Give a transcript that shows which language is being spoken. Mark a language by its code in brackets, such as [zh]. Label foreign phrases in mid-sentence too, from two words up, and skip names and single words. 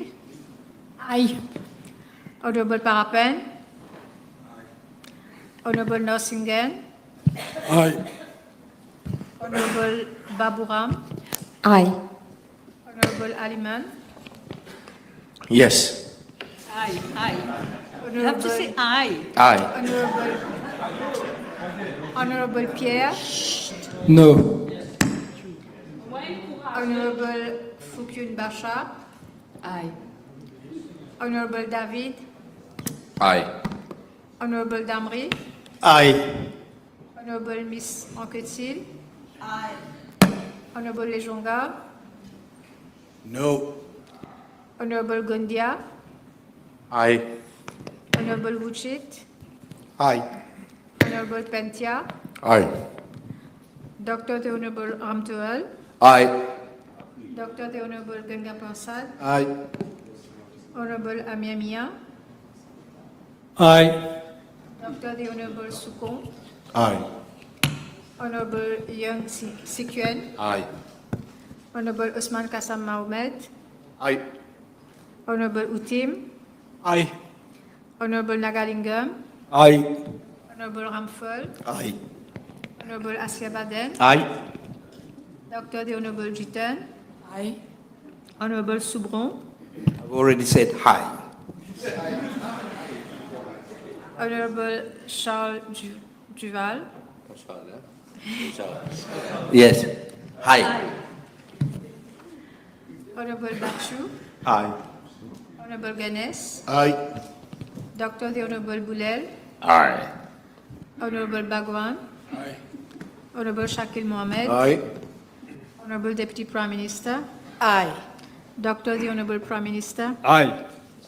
[en] Aye. Honorable Parapen. Honorable Norsingen. Aye. Honorable Baburam. Aye. Honorable Aliman. Yes. Aye. You have to say aye. Aye. Honorable Pierre. No. Honorable Foukyun Bachar. Aye. Honorable David. Aye. Honorable Damri. Aye. Honorable Miss Anquetil. Aye. Honorable Lejonga. No. Honorable Gondia. Aye. Honorable Wuchit. Aye. Honorable Pentia. Aye. Dr. The Honorable Ramtoel. Aye. Dr. The Honorable Ganga Prasad. Aye. Honorable Amia Mia. Aye. Dr. The Honorable Sukon. Aye. Honorable Young Sikuen. Aye. Honorable Osman Kassam Mahomed. Aye. Honorable Utim. Aye. Honorable Nagalingam. Aye. Honorable Ramphal. Aye. Honorable Asia Baden. Aye. Dr. The Honorable Jitan. Aye. Honorable Soubron. I've already said hi. Honorable Charles Duval. Yes. Hi. Honorable Bachu. Aye. Honorable Ganes. Aye. Dr. The Honorable Boulel. Aye. Honorable Bagwan. Honorable Shakil Mohammed. Aye. Honorable Deputy Prime Minister. Aye. Dr. The Honorable Prime Minister.